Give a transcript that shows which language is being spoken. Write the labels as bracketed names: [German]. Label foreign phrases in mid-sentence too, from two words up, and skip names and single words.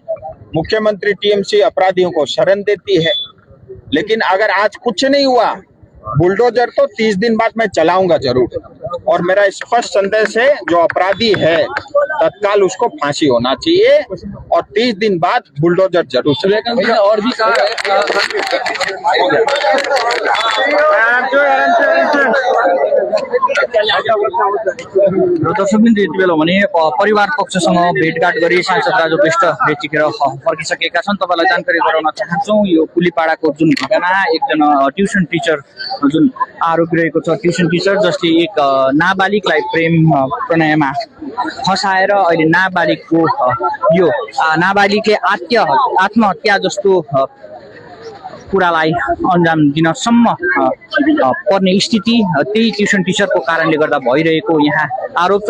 [Hindi] मुख्यमंत्री टीएमसी अपराधियों को शरण देती है, लेकिन अगर आज कुछ नहीं हुआ, बुलडोजर तो 30 दिन बाद मैं चलाऊंगा जरूर। और मेरा स्पष्ट संदेश है, जो अपराधी है तत्काल उसको फांसी होना चाहिए और 30 दिन बाद बुलडोजर जरूर चलेगा। और भी कहा है [Nepali] दर्शकबिन्दु, यति बेला भने परिवार पक्षसँग भेटघाट गरी सांसद राजु विष्ट यतिखेर फर्किसकेका छन्। तपाईँलाई जानकारी गराउन चाहन्छौँ, यो पुलीपाडाको जुन घटना, एकजना [English] tuition teacher [Nepali] जुन आरोपी रहेको छ, [English] tuition teacher [Nepali] जसले एक नाबालिगलाई प्रेम प्रणयमा फसाएर अहिले नाबालिगको यो नाबालिगले आत्महत्या जस्तो कुरालाई अन्जाम दिनसम्म पर्ने स्थिति त्यही ट्युसन टिचरको कारणले गर्दा भइरहेको यहाँ आरोप छ।